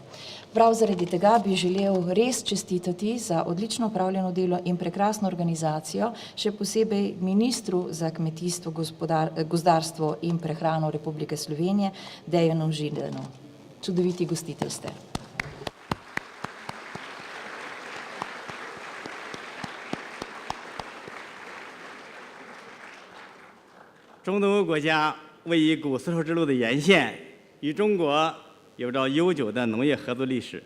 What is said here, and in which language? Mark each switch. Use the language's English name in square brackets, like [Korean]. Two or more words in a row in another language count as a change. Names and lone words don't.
[Slovenian] Prav zaradi tega bi želel res čestitati za odlično opravljeno delo in prekrasno organizacijo, še posebej ministru za kmetijstvo, gozdarstvo in prehrano Republike Slovenije, Dejanu Židanu. Čudoviti gostitelj ste. [Chinese] 中东欧国家位于古丝绸之路的沿线，与中国有着悠久的农业合作历史。